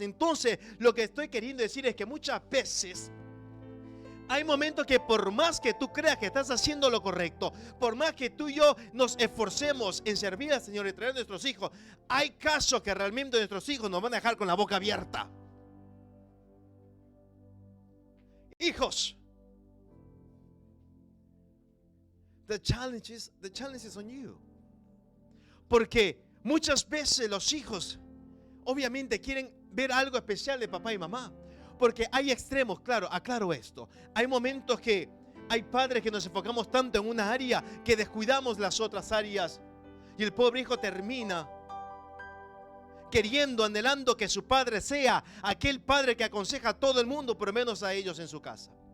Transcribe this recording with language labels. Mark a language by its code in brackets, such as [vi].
[es] Entonces, lo que estoy queriendo decir es que muchas veces hay momentos que por más que tú creas que estás haciendo lo correcto, por más que tú y yo nos esforcemos en servir al Señor y traer a nuestros hijos, hay casos que realmente nuestros hijos nos van a dejar con la boca abierta. [en] Hijos, the challenge is on you. [es] Porque muchas veces los hijos obviamente quieren ver algo especial de papá y mamá. Porque hay extremos, claro, aclaro esto. Hay momentos que hay padres que nos enfocamos tanto en una área que descuidamos las otras áreas. Y el pobre hijo termina queriendo, anhelando que su padre sea aquel padre que aconseja a todo el mundo, pero menos a ellos en su casa.